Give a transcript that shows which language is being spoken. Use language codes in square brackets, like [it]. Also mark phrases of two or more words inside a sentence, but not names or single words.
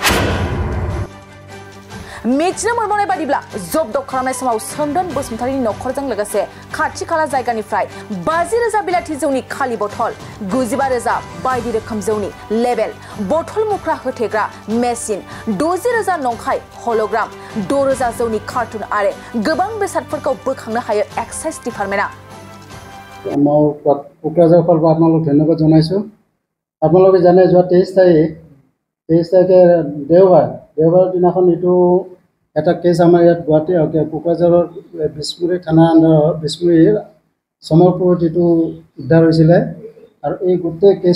[brx] मिथिनो मोनबावनाय बादिब्ला जब्द खालामनाय समाव सोमदोन बसुमतारिनि नखरजों लोगोसे खाथि खाला जायगानिफ्राय 50,000 बिलाथि जौनि खालि बथल 95,000 बायदि रोखोम जौनि लेबेल बथल मुख्रा होथेग्रा मेसिन 60,000 नंखाय हल'ग्राम 6,000 जौनि कार्टुन आरो गोबां बेसादफोरखौ बोखांनो हायो एक्साइज डिपार्टमेन्टआ। [as] क'क्राझार फालबा আপোনালোক ধন্যবাদ জনাইছো। আপোনালোকে জানে যোৱা 23 তাৰিখে দেওবাৰ দিনাখন এইটো এটা কেছ আমাৰ ইয়াত গুৱাহাটী কোকৰাঝাৰৰ বিসমুৰি থানা আণ্ডাৰৰ বিসমুৰিৰ সমৰপুৰত এইটো উদ্ধাৰ হৈছিলে আৰু এই গোটেই